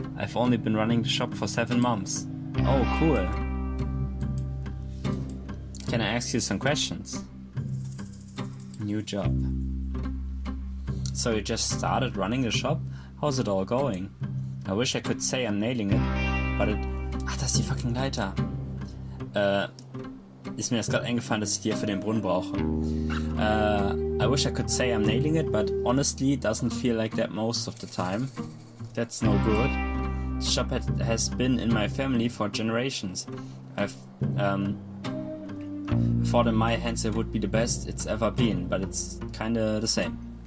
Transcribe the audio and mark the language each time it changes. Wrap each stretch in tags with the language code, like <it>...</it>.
<en>I've only been running the shop for 7 months. Oh, cool. Can I ask you some questions? New job. So you just started running the shop? How's it all going? I wish I could say I'm nailing it, but it...</en> <de>Ach, das ist die</de> <en>fucking</en> <de>Leiter. Ist mir jetzt gerade eingefallen, dass ich die ja für den Brunnen brauche.</de> <en>I wish I could say I'm nailing it, but honestly it doesn't feel like that most of the time. That's no good. The shop has been in my family for generations. I've thought in my hands it would be the best it's ever been, but it's kinda the same.</en>